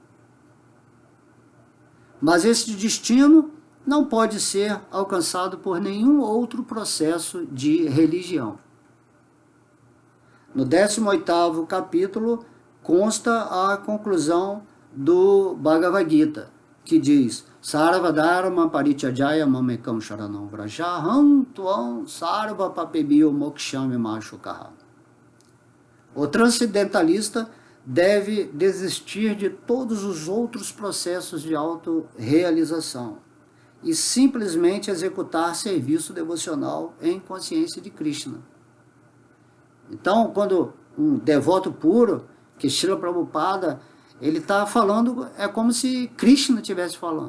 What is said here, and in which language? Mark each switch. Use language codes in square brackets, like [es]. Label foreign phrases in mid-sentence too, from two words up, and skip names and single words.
[pt] Mas esse destino não pode ser alcançado por nenhum outro processo de religião. No 18º capítulo consta a conclusão do Bhagavad Gita, que diz: [sa] सर्वधर्मान् परित्यज्य मामेकं शरणं व्रज अहं त्वां सर्व पापेभ्यो मोक्षयिष्यामि मा शुचः. [pt] O transcendentalista deve desistir de todos os outros processos de autorrealização e simplesmente executar serviço devocional em consciência de Krishna. Então, quando um devoto puro, que Srila Prabhupada, ele está falando, é como se Krishna estivesse falando.